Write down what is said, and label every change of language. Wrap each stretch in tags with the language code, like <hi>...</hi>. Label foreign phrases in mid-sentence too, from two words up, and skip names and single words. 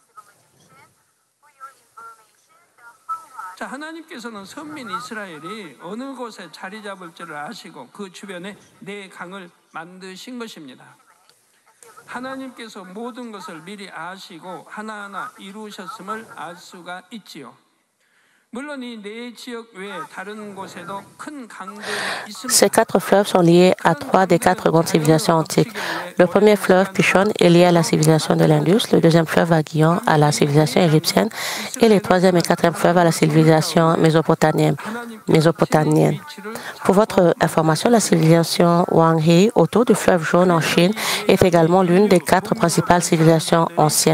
<ko>자, 하나님께서는 선민 이스라엘이 어느 곳에 자리 잡을지를 아시고 그 주변에 네 강을 만드신 것입니다. 하나님께서 모든 것을 미리 아시고 하나하나 이루셨음을 알 수가 있지요. 물론 이 네 지역 외에 다른 곳에도 큰 강들이 있습니다.</ko> <fr>Ces quatre fleuves sont liés à trois des quatre grandes civilisations antiques. Le premier fleuve, Pishon, est lié à la civilisation de l'Indus, le deuxième fleuve, Aguillon, à la civilisation égyptienne, et les troisième et quatrième fleuves à la civilisation mésopotamienne. Pour votre information, la civilisation Wang He, autour du fleuve Jaune en Chine, est également l'une des quatre principales civilisations anciennes.</fr>